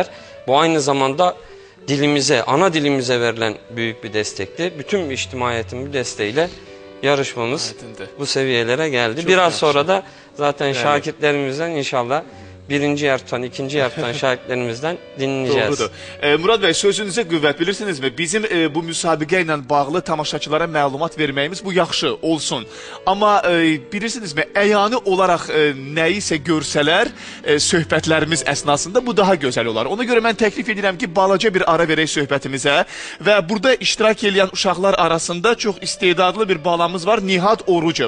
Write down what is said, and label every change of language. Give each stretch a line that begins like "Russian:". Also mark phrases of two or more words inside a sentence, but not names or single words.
Turkish: Bu aynı zamanda dilimize, ana dilimize verilen büyük bir destekti. Bütün içtimaiyetin bir desteğiyle yarışmamız bu seviyelere geldi. Çok biraz sonra da zaten şagirdlerimizden inşallah birinci yarıştan, ikinci yarıştan şahitlerimizden dinleyeceğiz. Doğrudur.
Azerbaijani: Murad bəy, sözünüzə qüvvət, bilirsinizmi? Bizim bu müsabiqə ilə bağlı tamaşaçılara məlumat verməyimiz bu yaxşı olsun. Amma bilirsinizmi, əyani olaraq nəyisə görsələr, söhbətlərimiz əsnasında bu daha gözəl olar. Ona görə mən təklif edirəm ki, balaca bir ara verək söhbətimizə və burada iştirak edən uşaqlar arasında çox istedadlı bir balamız var, Nihat Orucov.